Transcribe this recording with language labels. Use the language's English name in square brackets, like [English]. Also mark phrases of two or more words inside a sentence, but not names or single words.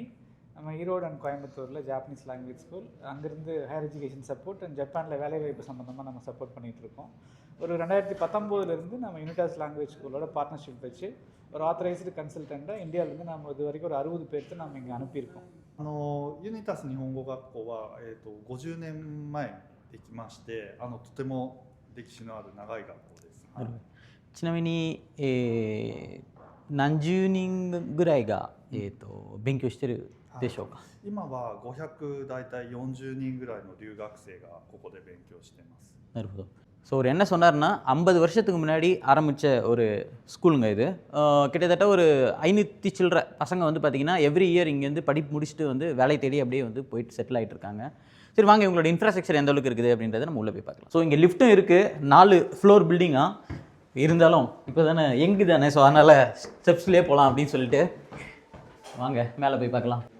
[Tamil] நம்ம ஈரோடு அண்ட் கோயம்புத்தூரில் [English] Japanese language school, [Tamil] அங்கேருந்து [English] higher education support and [Tamil] ஜப்பானில் வேலைவாய்ப்பு சம்மந்தமாக நம்ம சப்போர்ட் பண்ணிகிட்ருக்கோம். ஒரு 2019 நம்ம யூனிடாஸ் லாங்குவேஜ் ஸ்கூலோட பார்ட்னர்ஷிப் வச்சு ஒரு ஆத்தரைஸ்டு கன்சல்டண்ட்டை இந்தியாவிலேருந்து நம்ம இது வரைக்கும் ஒரு 60 பேருக்கு நம்ம இங்கே அனுப்பியிருக்கோம். [Japanese] ユニタス日本語学校は、50年前にできましてとても歴史のある長い学校です。ちなみに、何十人ぐらいが、勉強してるでしょうか？今はだいたい40人ぐらいの留学生がここで勉強しています。なるほど。 [Tamil] ஸோ அவர் என்ன சொன்னார்னா 50 வருஷத்துக்கு முன்னாடி ஆரம்பித்த ஒரு ஸ்கூலுங்க இது. கிட்டத்தட்ட ஒரு 500 சில்லற பசங்க வந்து பார்த்திங்கன்னா [English] every year [Tamil] இங்கேருந்து படிப்பு முடிச்சுட்டு வந்து வேலை தேடி அப்படியே வந்து போயிட்டு செட்டில் ஆகிட்டு இருக்காங்க. சரி வாங்க, இவங்களோட இன்ஃப்ராஸ்ட்ரக்சர் எந்த அளவுக்கு இருக்குது அப்படின்றத நம்ம உள்ளே போய் பார்க்கலாம். ஸோ இங்கே லிஃப்ட்டும் இருக்குது, 4 ஃப்ளோர் பில்டிங்காக இருந்தாலும் இப்போ தானே எங்கு தானே, ஸோ அதனால் ஸ்டெப்ஸ்லேயே போகலாம் அப்படின்னு சொல்லிட்டு வாங்க மேலே போய் பார்க்கலாம்.